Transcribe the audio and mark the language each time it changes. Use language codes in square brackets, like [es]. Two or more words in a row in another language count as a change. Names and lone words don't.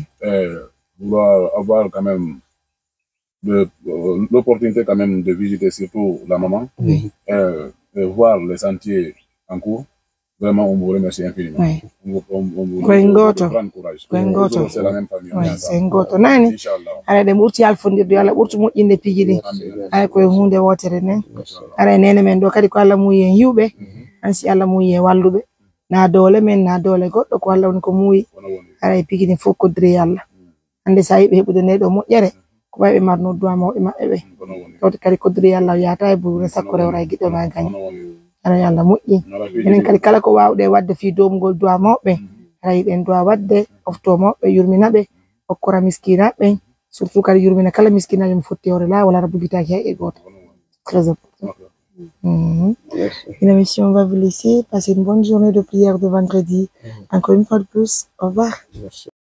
[fr] Vouloir avoir quand même l'opportunité quand même de visiter surtout la maman. Oui. Et voir les sentiers en cours. Vraiment, on vous remercie infiniment. Oui. On vous prendre courage. C'est la même famille. Oui, c'est un goto. [ff] Nani, ala de murti alfondirde ala ɓurtu moƴƴinde pijini. Ala koye hunde wotere nen. Ala nene men ɗo kadi ko Allah muyi en yiwɓe. Ansi Allah muyi en walluɓe. Na dole men na dole goɗɗo ko Allah woni ko muyi. Ala e pijini fof koddiri Allah. Hande sa yiɓe heɓude nde ɗo moƴƴere ko wawi ɓe marno duwa mawɓe maɓɓe ɓe. Tawde kadi koddiri Allah yata e buure sakko rewra e giɗɗo ma gañi. Ala Allah moƴƴi. Enen kadi kala ko wawɗe wadde fi domgol duwa mawɓe. Ala yiɗen duwa wadde ofto mawɓe yurminaɓe hokkora miskinaɓe surtout kadi yurmina kala miskinajo mo fotti hore la wala rabugitaki hay e goto. [fr] Très important. Mesdames, messieurs, on va vous laisser passer une bonne journée de prière de vendredi. Encore une fois de plus, au revoir. Merci.